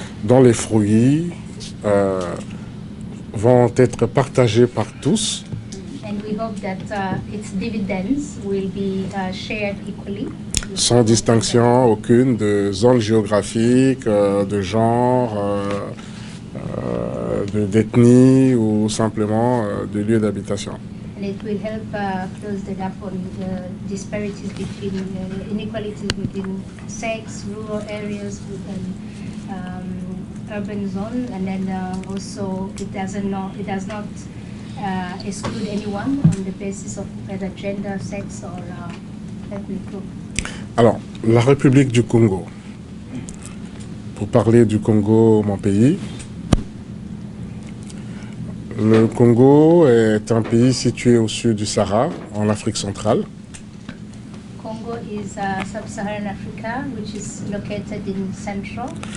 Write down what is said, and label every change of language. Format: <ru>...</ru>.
<fr>Dont les fruits vont être partagés par tous.</fr> <en>And we hope that its dividends will be shared equally.</en> <fr>Sans distinction aucune de zone géographique, de genre, d'ethnie ou simplement de lieu d'habitation.</fr> <en>And it will help close the gap on the disparities between inequalities within sex, rural areas, within urban zone, and then also it does not exclude anyone on the basis of either gender, sex, or ethnic group.</en> <fr>Alors, la République du Congo. Pour parler du Congo, mon pays, le Congo est un pays situé au sud du Sahara, en Afrique centrale.</fr> <en>Congo is sub-Saharan Africa, which is located in central</en>